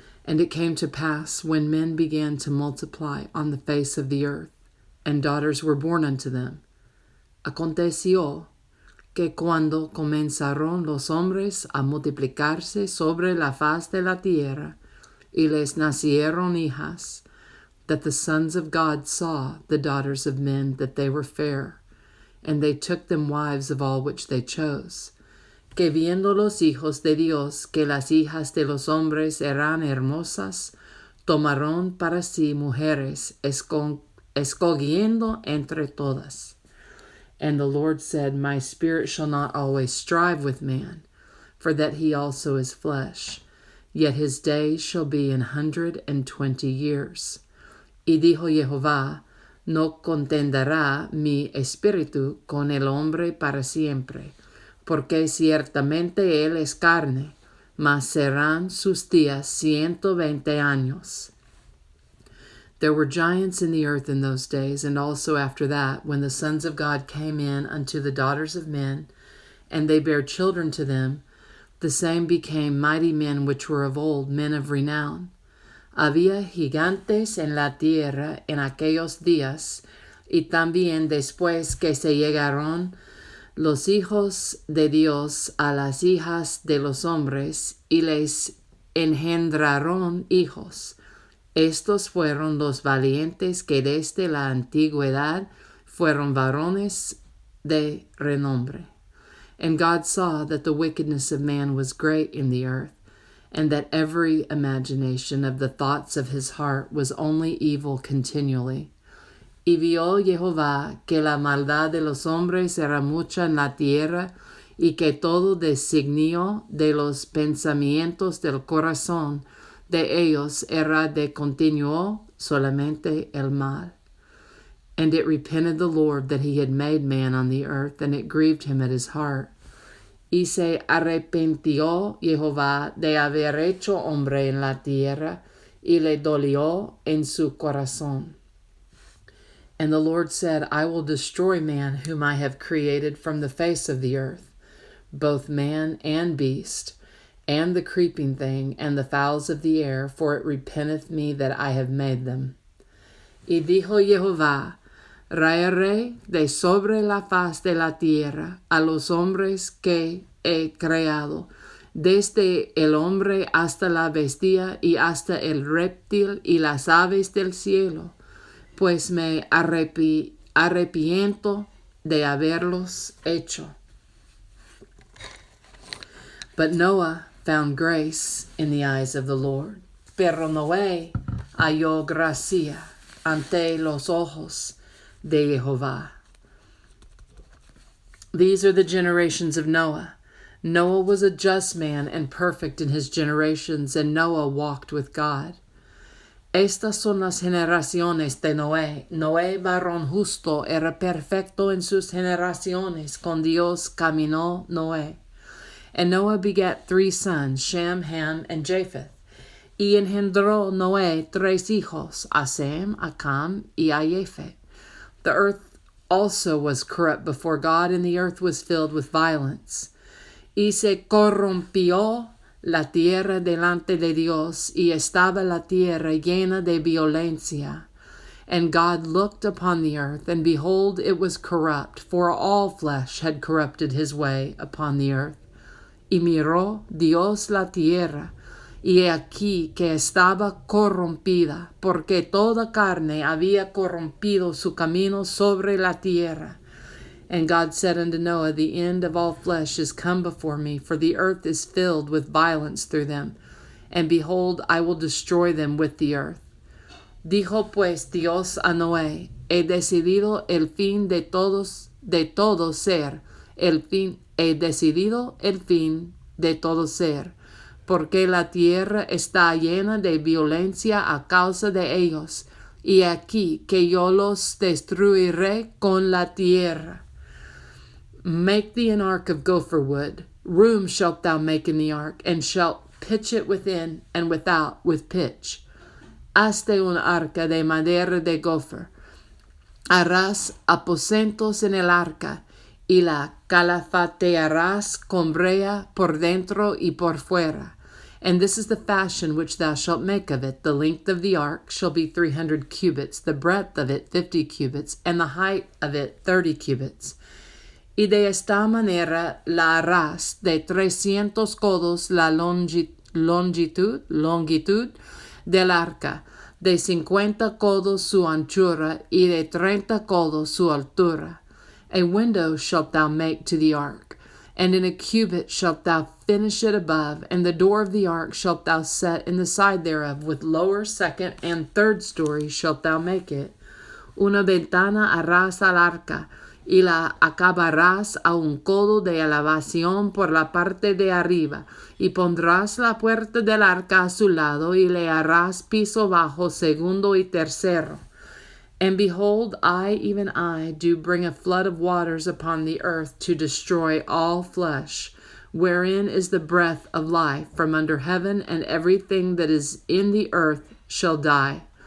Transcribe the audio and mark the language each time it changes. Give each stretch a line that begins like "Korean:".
English: And it came to pass, when men began to multiply on the face of the earth, and daughters were born unto them,
Spanish: aconteció que cuando comenzaron los hombres a multiplicarse sobre la faz de la tierra, y les nacieron hijas,
English: that the sons of God saw the daughters of men that they were fair, and they took them wives of all which they chose.
Spanish: Que viendo los hijos de Dios que las hijas de los hombres eran hermosas, tomaron para sí mujeres, escogiendo entre todas.
English: And the Lord said, My spirit shall not always strive with man, for that he also is flesh, yet his days shall be 120 years.
Spanish: Y dijo Jehová, No contenderá mi espíritu con el hombre para siempre, porque ciertamente él es carne, mas serán sus días 120 años.
English: There were giants in the earth in those days, and also after that, when the sons of God came in unto the daughters of men, and they bare children to them, the same became mighty men which were of old, men of renown.
Spanish: Había gigantes en la tierra en aquellos días, y también después que se llegaron los hijos de Dios a las hijas de los hombres, y les engendraron hijos. Estos fueron los valientes que desde la antigüedad fueron varones de renombre.
English: And God saw that the wickedness of man was great in the earth, and that every imagination of the thoughts of his heart was only evil continually.
Spanish: Y vio Jehová que la maldad de los hombres era mucha en la tierra, y que todo designio de los pensamientos del corazón de ellos era de continuo solamente el mal.
English: And it repented the Lord that he had made man on the earth, and it grieved him at his heart.
Spanish: Y se arrepintió Jehová de haber hecho hombre en la tierra, y le dolió en su corazón.
English: And the Lord said, I will destroy man whom I have created from the face of the earth, both man and beast, and the creeping thing, and the fowls of the air, for it repenteth me that I have made them.
Spanish: Y dijo Jehová, Raeré de sobre la faz de la tierra a los hombres que he creado, desde el hombre hasta la bestia y hasta el reptil y las aves del cielo, pues me arrepiento de haberlos hecho.
English: But Noah found grace in the eyes of the Lord.
Spanish: Pero Noé halló gracia ante los ojos de Jehová.
English: These are the generations of Noah. Noah was a just man and perfect in his generations, and Noah walked with God.
Spanish: Estas son las generaciones de Noé. Noé, varón justo, era perfecto en sus generaciones. Con Dios caminó Noé.
English: And Noah begat 3 sons, Shem, Ham, and Japheth.
Spanish: Y engendró Noé 3 hijos, a Sem, a Cam, y a Japheth.
English: The earth also was corrupt before God, and the earth was filled with violence.
Spanish: Y se corrompió la tierra delante de Dios, y estaba la tierra llena de violencia.
English: And God looked upon the earth, and behold, it was corrupt, for all flesh had corrupted his way upon the earth.
Spanish: Y miró Dios la tierra, y he aquí que estaba corrompida, porque toda carne había corrompido su camino sobre la tierra.
English: And God said unto Noah, The end of all flesh is come before me, for the earth is filled with violence through them. And behold, I will destroy them with the earth.
Spanish: Dijo pues Dios a Noé, He decidido el fin de todo ser, he decidido el fin de todo ser, porque la tierra está llena de violencia a causa de ellos, y aquí que yo los destruiré con la tierra.
English: Make thee an ark of gopher wood. Room shalt thou make in the ark, and shalt pitch it within and without with pitch.
Spanish: Hazte un arca de madera de gopher. Harás aposentos en el arca, y la calafatearás con brea por dentro y por fuera.
English: And this is the fashion which thou shalt make of it. The length of the ark shall be 300 cubits, the breadth of it 50 cubits, and the height of it 30 cubits.
Spanish: Y de esta manera la harás de 300 codos la longitud del arca, de 50 codos su anchura, y de 30 codos su altura.
English: A window shalt thou make to the ark, and in a cubit shalt thou finish it above, and the door of the ark shalt thou set in the side thereof, with lower, second, and third story shalt thou make it.
Spanish: Una ventana harás al arca, y la acabarás a un codo de elevación por la parte de arriba, y pondrás la puerta del arca a su lado, y le harás piso bajo, segundo y tercero.
English: And behold, I, even I, do bring a flood of waters upon the earth to destroy all flesh, wherein is the breath of life from under heaven, and everything that is in the earth shall die.